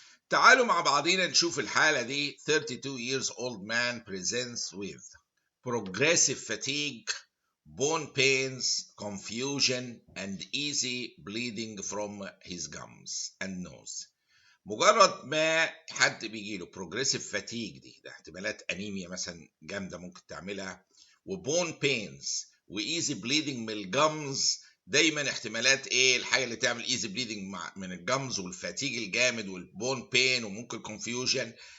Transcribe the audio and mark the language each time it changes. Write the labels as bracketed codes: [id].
[ar] تعالوا مع بعضينا نشوف الحالة دي. [en] 32 years old man presents with progressive fatigue, bone pains, confusion and easy bleeding from his gums and nose. [ar] مجرد ما حد بيجيله [en] progressive fatigue [ar] ده احتمالات انيميا مثلا جامدة ممكن تعملها، وبون بينز وايزي بليدنج من الجمز. دايما احتمالات ايه الحاجه اللي تعمل ايزي بليدنج من الجمز والفاتيج الجامد والبون بين وممكن كونفيوجن.